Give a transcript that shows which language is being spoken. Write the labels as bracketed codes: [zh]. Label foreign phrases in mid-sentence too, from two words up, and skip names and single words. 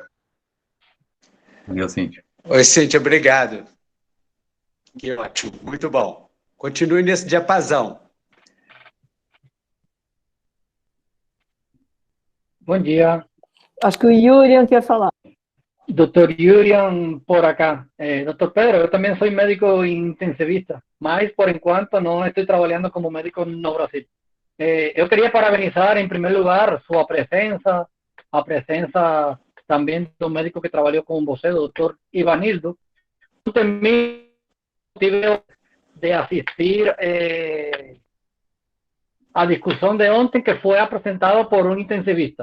[pt] Bom dia, Cíntia. Oi, Cíntia, obrigado. Que ótimo, muito bom. Continue nesse diapasão. Bom dia. Acho que o Yurian quer falar. [es] Doctor Yurian por acá. Doctor Pedro, yo también soy médico intensivista, [pt] mas por enquanto [es] no estoy trabajando como médico [pt] no Brasil. Eu queria parabenizar, em primeiro lugar, sua presença, a presença também do médico que trabalhou com você, o Dr. Ivanildo. Eu também tive de assistir a discussão de ontem, que foi apresentada por um intensivista.